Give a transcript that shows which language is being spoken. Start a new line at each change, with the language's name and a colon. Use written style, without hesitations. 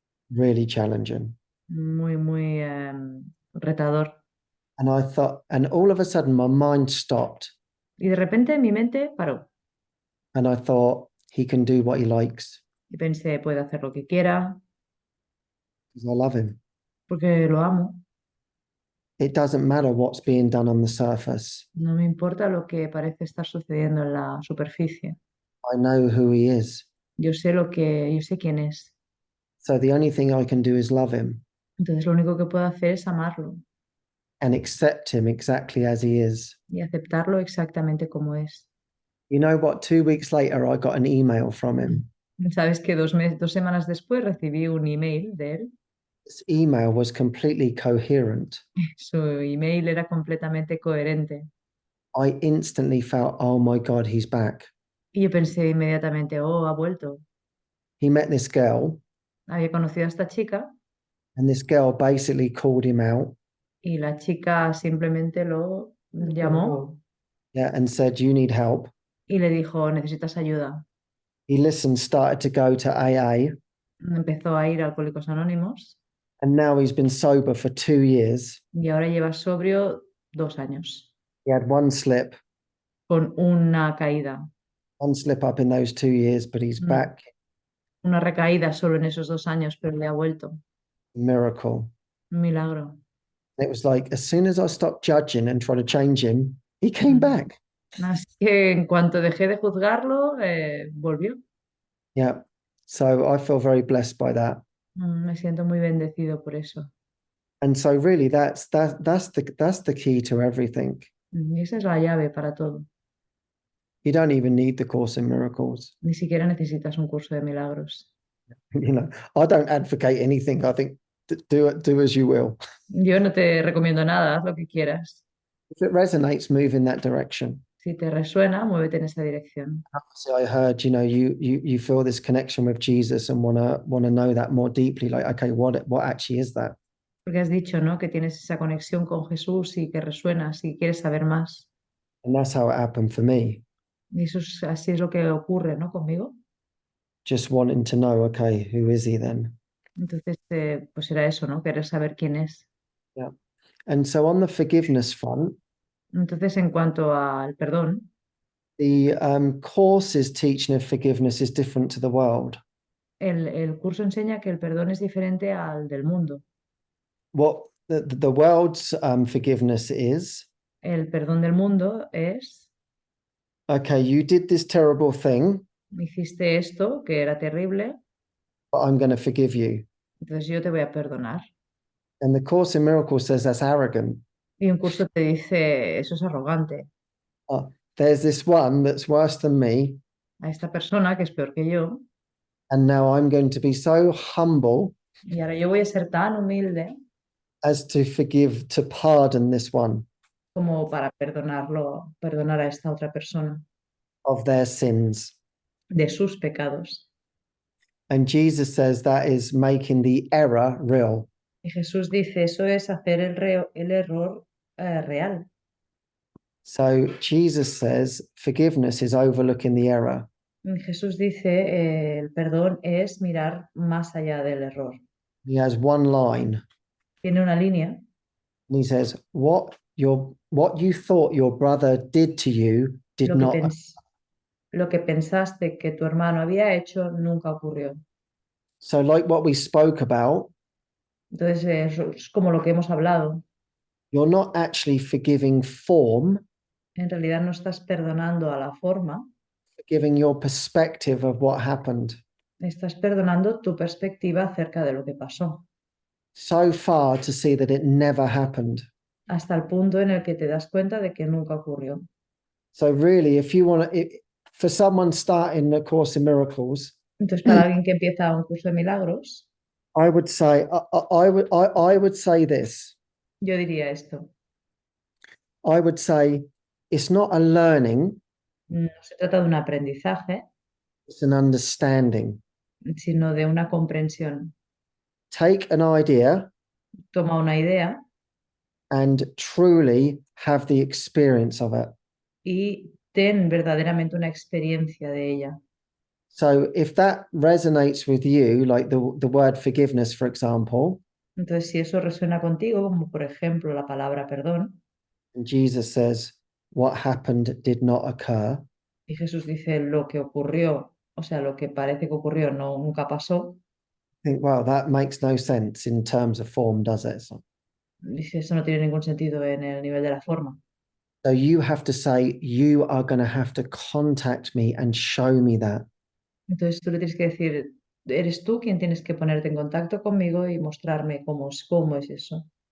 English: Really challenging.
Spanish: Muy retador.
English: And I thought, and all of a sudden my mind stopped.
Spanish: Y de repente mi mente paró.
English: And I thought, he can do what he likes
Spanish: Y pensé, puede hacer lo que quiera,
English: because I love him.
Spanish: porque lo amo.
English: It doesn't matter what's being done on the surface.
Spanish: No me importa lo que parece estar sucediendo en la superficie.
English: I know who he is.
Spanish: Yo sé quién es.
English: So the only thing I can do is love him
Spanish: Entonces lo único que puedo hacer es amarlo
English: and accept him exactly as he is.
Spanish: y aceptarlo exactamente como es.
English: You know what? 2 weeks later, I got an email from him.
Spanish: Sabes que 2 semanas después recibí un email de él.
English: This email was completely coherent.
Spanish: Su email era completamente coherente.
English: I instantly felt, oh my God, he's back.
Spanish: Y yo pensé inmediatamente, oh, ha vuelto.
English: He met this girl,
Spanish: Había conocido a esta chica
English: and this girl basically called him out,
Spanish: y la chica simplemente lo llamó
English: yeah, and said, you need help.
Spanish: y le dijo, necesitas ayuda.
English: He listened, started to go to AA,
Spanish: Empezó a ir a Alcohólicos Anónimos
English: and now he's been sober for 2 years.
Spanish: y ahora lleva sobrio 2 años
English: He had one slip
Spanish: con una caída,
English: up in those 2 years, but he's back.
Spanish: una recaída solo en esos 2 años, pero le ha vuelto.
English: Miracle.
Spanish: Un milagro.
English: It was like, as soon as I stopped judging and trying to change him, he came back.
Spanish: Así que en cuanto dejé de juzgarlo, volvió.
English: Yeah. So I feel very blessed by that.
Spanish: Me siento muy bendecido por eso.
English: And so really that's the key to everything.
Spanish: Y esa es la llave para todo.
English: You don't even need the Course in Miracles.
Spanish: Ni siquiera necesitas un curso de milagros.
English: You know, I don't advocate anything. I think do as you will.
Spanish: Yo no te recomiendo nada, haz lo que quieras.
English: If it resonates, move in that direction.
Spanish: Si te resuena, muévete en esa dirección.
English: Obviously, I heard, you know, you feel this connection with Jesus and wanna know that more deeply. Like, okay, what actually is that?
Spanish: Porque has dicho, ¿no? Que tienes esa conexión con Jesús y que resuenas y quieres saber más. And that's how it happened for me. Y eso así es lo que ocurre, ¿no? Conmigo.
English: Just wanting to know, okay, who is he then?
Spanish: Entonces, pues era eso, ¿no? Querer saber quién es.
English: Yeah. And so on the forgiveness front,
Spanish: Entonces, en cuanto al perdón,
English: the Course's teaching of forgiveness is different to the world.
Spanish: El curso enseña que el perdón es diferente al del mundo.
English: What the world's forgiveness is,
Spanish: El perdón del mundo es,
English: okay, you did this terrible thing,
Spanish: hiciste esto que era terrible,
English: but I'm going to forgive you.
Spanish: entonces yo te voy a perdonar.
English: And the Course in Miracles says that's arrogant.
Spanish: Y un curso te dice, eso es arrogante.
English: There's this one that's worse than me,
Spanish: A esta persona que es peor que yo,
English: and now I'm going to be so humble
Spanish: y ahora yo voy a ser tan humilde
English: as to forgive, to pardon this one
Spanish: como para perdonarlo, perdonar a esta otra persona
English: of their sins.
Spanish: de sus pecados.
English: And Jesus says that is making the error real.
Spanish: Y Jesús dice, eso es hacer el error real.
English: So Jesus says forgiveness is overlooking the error.
Spanish: Y Jesús dice, el perdón es mirar más allá del error.
English: He has one line,
Spanish: Tiene una línea,
English: and he says, what you thought your brother did to you did
Spanish: lo que,
English: not.
Spanish: lo que pensaste que tu hermano había hecho nunca ocurrió.
English: So like what we spoke about,
Spanish: Entonces, es como lo que hemos hablado.
English: you're not actually forgiving form,
Spanish: En realidad no estás perdonando a la forma,
English: forgiving your perspective of what happened.
Spanish: estás perdonando tu perspectiva acerca de lo que pasó,
English: So far to see that it never happened.
Spanish: hasta el punto en el que te das cuenta de que nunca ocurrió.
English: So really, if you want to, for someone starting the Course in Miracles,
Spanish: Entonces, para alguien que empieza un curso de milagros,
English: I would say, I would say this.
Spanish: yo diría esto.
English: I would say it's not a learning,
Spanish: No se trata de un aprendizaje,
English: it's an understanding.
Spanish: sino de una comprensión.
English: Take an idea
Spanish: Toma una idea
English: and truly have the experience of it.
Spanish: y ten verdaderamente una experiencia de ella.
English: So if that resonates with you, like the word forgiveness, for example,
Spanish: Entonces, si eso resuena contigo, como por ejemplo la palabra perdón,
English: and Jesus says, what happened did not occur,
Spanish: y Jesús dice lo que ocurrió, o sea, lo que parece que ocurrió no, nunca pasó,
English: think, well, that makes no sense in terms of form, does it?
Spanish: dice eso no tiene ningún sentido en el nivel de la forma.
English: So you have to say, you are going to have to contact me and show me that.
Spanish: Entonces tú le tienes que decir, eres tú quien tienes que ponerte en contacto conmigo y mostrarme cómo es eso.